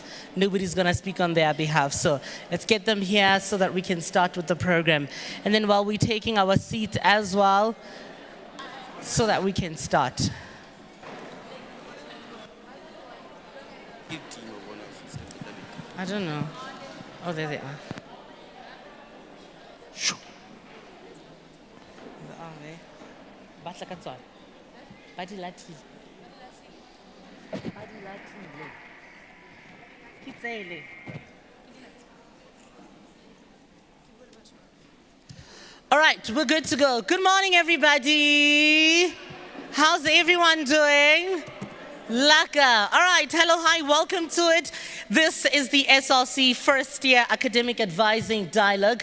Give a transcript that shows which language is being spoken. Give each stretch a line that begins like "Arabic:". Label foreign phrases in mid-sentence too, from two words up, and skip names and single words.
English: Nobody's going to speak on their behalf. So let's get them here so that we can start with the program. And then while we're taking our seat as well, so that we can start. I don't know. Oh, there they are.
Tswana: Batla ka tswana. Ba di lathile. Ba di lathile. Ke tsele.
English: All right, we're good to go. Good morning, everybody. How's everyone doing? Laka. All right, hello, hi, welcome to it. This is the SRC First Year Academic Advising Dialogue.